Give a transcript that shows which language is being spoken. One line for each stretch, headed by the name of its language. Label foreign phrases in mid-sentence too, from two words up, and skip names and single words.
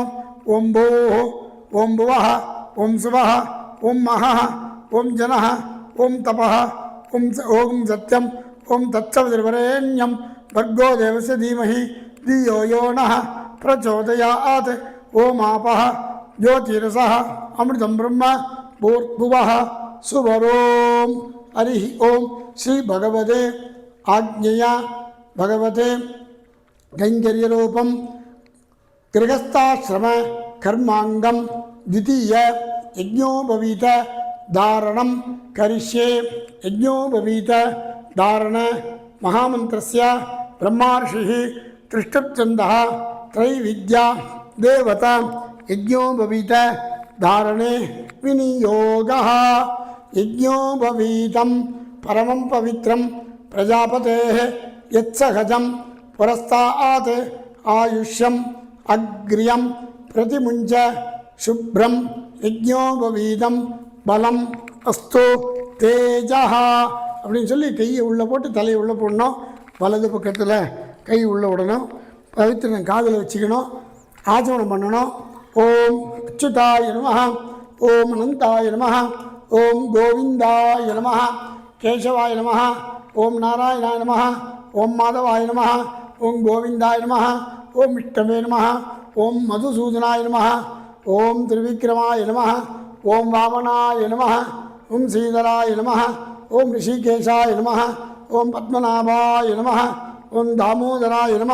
Sanskrit: ॐ भूः ॐ भुवः ॐ स्वः ॐ महः ॐ जनः ॐ तपः ॐ सत्यम् ॐ तत्सवितुर्वरेण्यं भर्गो देवस्य धीमहि धियो यो नः प्रचोदयात् ॐ आपः ज्योतिरसः अमृतं ब्रह्म भूर्भुवः स्वरोम्. हरि ॐ श्री भगवते आज्ञया भगवते कैङ्कर्यरूपं गृहस्थाश्रम कर्माङ्गं द्वितीय यज्ञोपवीत धारणं करिष्ये. यज्ञोपवीत धारण महामंत्रस्य ब्रह्मार्षिः त्रिष्टुप्छन्दः त्रैविद्या देवता यज्ञोपवीत धारणे विनियोगः. यज्ञोपवीतं परमं पवित्रं प्रजापतेः यत्सहजं पुरस्तात् आयुष्यम् अग्र्यं प्रतिमुञ्च शुभ्रं यज्ञोपवीतं बलम् अस्तु तेजः
Tamil: அப்படின்னு சொல்லி கையை உள்ளே போட்டு தலையை உள்ளே போடணும். வலது பக்கத்தில் கை உள்ளே விடணும். பவித்திரம் காதில் வச்சுக்கணும். ஆச்சமனம் பண்ணணும்.
Sanskrit: ॐ अच्युताय नमः ॐ अनन्ताय नमः ॐ गोविन्दाय नमः केशवाय नमः ॐ नारायणाय नमः ॐ माधवाय नमः ॐ गोविन्दाय नमः ॐ विष्णवे नमः ॐ मधुसूदनाय नम ॐ त्रिविक्रमाय नम ॐ वामनाय नम ॐ श्रीधराय नम ॐ हृषीकेशाय नम ॐ पद्मनाभाय नम ॐ दामोदराय नम.